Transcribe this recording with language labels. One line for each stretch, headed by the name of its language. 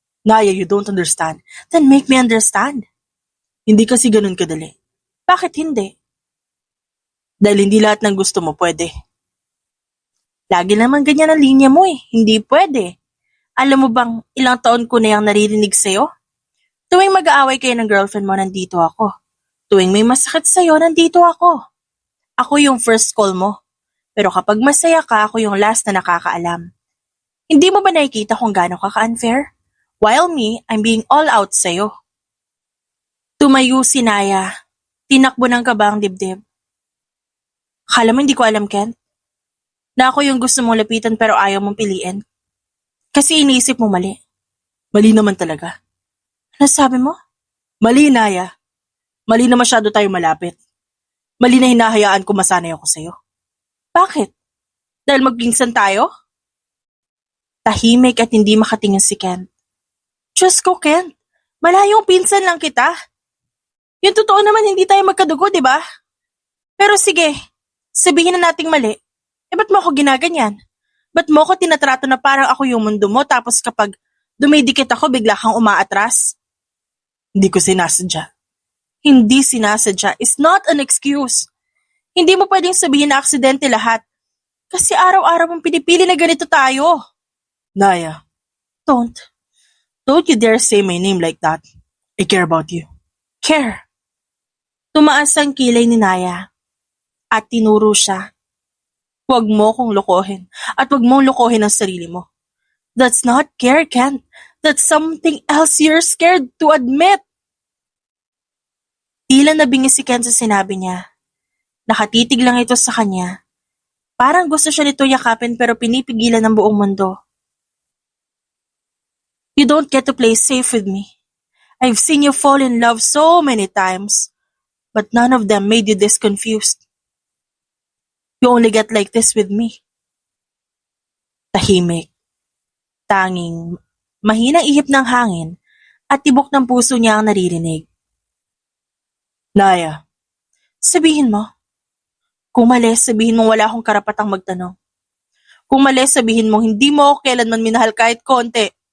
English: Naya, you don't understand. Then make me understand.
Filipino: Hindi kasi ganun kadali. Bakit hindi? Dahil hindi lahat ng gusto mo pwede. Lagi naman ganyan ang linya mo eh. Hindi pwede. Alam mo bang ilang taon ko na yung naririnig sa'yo? Tuwing mag-aaway kayo ng girlfriend mo, nandito ako. Tuwing may masakit sa'yo, nandito ako. Ako yung
English: first call
Filipino: mo. Pero kapag masaya ka, ako yung last na nakakaalam. Hindi mo ba nakikita kung gaano ka ka-unfair?
English: While me, I'm being all out
Filipino: sa'yo. Tumayo si Naya. Tinakbo ng kaba ang dibdib. Akala mo hindi ko alam, Ken? Na ako yung gusto mong lapitan pero ayaw mong piliin. Kasi iniisip mo mali. Mali naman talaga. Ano sabi mo? Mali, Naya. Mali na masyado tayo malapit. Mali na hinahayaan ko masanay ako sa'yo. Bakit? Dahil magpinsan tayo? Tahimik at hindi makatingin si Ken. Diyos ko, Ken. Malayong pinsan lang kita. Yung totoo naman hindi tayo magkadugo, di ba? Pero sige, sabihin na nating mali. Ba't mo ako ginaganyan? Ba't mo ako tinatrato na parang ako yung mundo mo tapos kapag dumidikit ako bigla kang umaatras? Hindi ko sinasadya. Hindi sinasadya
English: is not an excuse.
Filipino: Hindi mo pwedeng sabihin na aksidente lahat. Kasi araw-araw mong pinipili na ganito tayo.
English: Naya, don't you dare say my name like that. I care about you. Care.
Filipino: Tumaas ang kilay ni Naya at tinuro siya. Huwag mo kong lokohin at huwag mong lokohin ang sarili mo.
English: That's not care, Ken. That's something else you're scared to admit.
Filipino: Tila nabingi si Ken sa sinabi niya. Nakatitig lang ito sa kanya. Parang gusto siya nito yakapin pero pinipigilan ng buong mundo.
English: You don't get to play safe with me. I've seen you fall in love so many times, but none of them made you this confused. You only get like this with me.
Filipino: Tahimik. Tanging mahinang ihip ng hangin at tibok ng puso niya ang naririnig. Naya, sabihin mo. Kung mali, sabihin mo wala akong karapatang magtanong. Kung mali, sabihin mo hindi mo ako kailanman minahal kahit konti.